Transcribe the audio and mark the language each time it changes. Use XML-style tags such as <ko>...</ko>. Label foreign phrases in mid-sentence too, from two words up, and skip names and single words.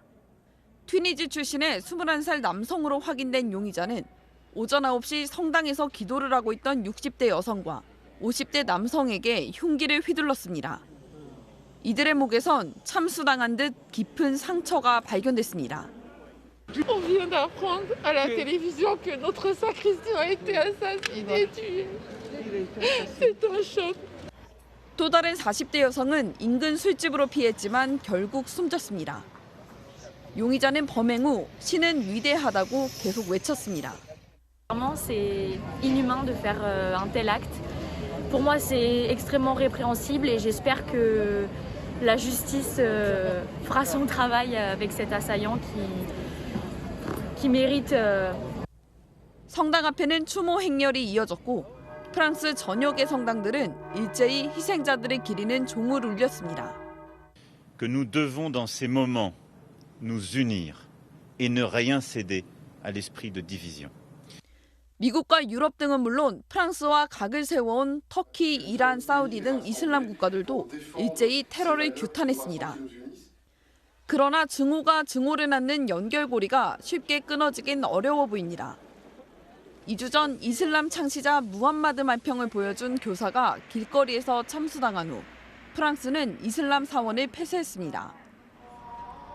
<ko>튀니지 출신의 21살 남성으로 확인된 용의자는 오전 9시 성당에서 기도를 하고 있던 60대 여성과 50대 남성에게 흉기를 휘둘렀습니다. 이들의 목에선 참수당한 듯 깊은 상처가 발견됐습니다.</ko> <fr>On vient d'apprendre à la télévision que notre sacristain a été assassiné, tué. C'est un choc.</fr> <ko>또 다른 40대 여성은 인근 술집으로 피했지만 결국 숨졌습니다. 용의자는 범행 후 신은 위대하다고 계속 외쳤습니다.</ko> <fr>Vraiment, c'est inhumain de faire un tel acte. Pour moi, c'est extrêmement répréhensible et j'espère que la justice fera son travail avec cet assaillant qui mérite.</fr> <ko>성당 앞에는 추모 행렬이 이어졌고 프랑스 전역의 성당들은 일제히 희생자들을 기리는 종을 울렸습니다.</ko> <fr>Que nous devons dans ces moments nous unir et ne rien céder à l'esprit de division.</fr> <ko>미국과 유럽 등은 물론 프랑스와 각을 세워온 터키, 이란, 사우디 등 이슬람 국가들도 일제히 테러를 규탄했습니다. 그러나 증오가 증오를 낳는 연결고리가 쉽게 끊어지긴 어려워 보입니다. 2주 전 이슬람 창시자 무함마드 말평을 보여준 교사가 길거리에서 참수당한 후 프랑스는 이슬람 사원을 폐쇄했습니다.</ko>